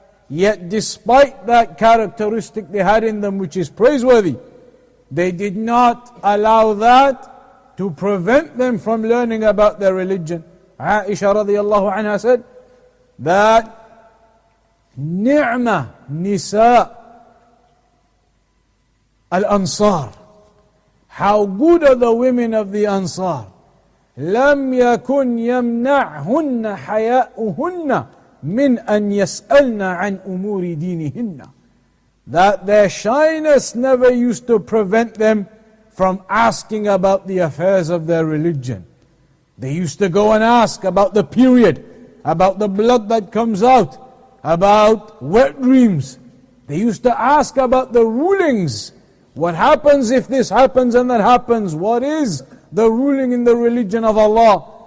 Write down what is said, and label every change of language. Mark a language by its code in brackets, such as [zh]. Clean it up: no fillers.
[en] Yet despite that characteristic they had in them, which is praiseworthy, they did not allow that to prevent them from learning about their religion. Aisha radiallahu anha said that [ar] ni'ma nisa al-ansar, [en] how good are the women of the Ansar. [ar] لم يكن يمنعهن حياؤهن من أن يسألن عن أمور دينهن. [en] That their shyness never used to prevent them from asking about the affairs of their religion. They used to go and ask about the period, about the blood that comes out, about wet dreams. They used to ask about the rulings. What happens if this happens and that happens? What is the ruling in the religion of Allah